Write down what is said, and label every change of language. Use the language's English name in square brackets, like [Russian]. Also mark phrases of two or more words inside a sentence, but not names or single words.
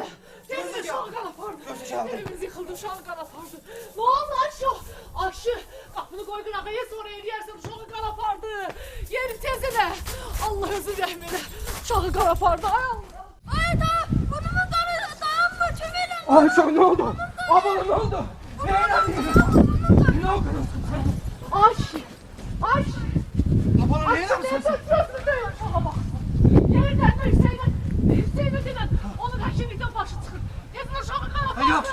[Azerbaijani] Tezlə uşağın qan apardı. Gözü gəldi. Evimiz yıxıldı, uşağın qan apardı. Nə oldu Ayşə? Ayşə, qapını qoy qırağıya sonra eləyərsən uşağın qan apardı. Yeri tez elə. Allah özü rəhm elə. Uşağın qan apardı. Ay Allah. Ay ana, burnumun qanı dayanmır, köməklə. [Turkish] Ay çok ne oldu? Abla ne oldu? Ne oldu? [Azerbaijani] Ayşə. Ayşə. Abla Ayşə, gözündə uşağa baxsın. Yerdən də Hüseynə deyən, onun həkimlikdən başı çıxır. Tezlə uşağın qan apardı.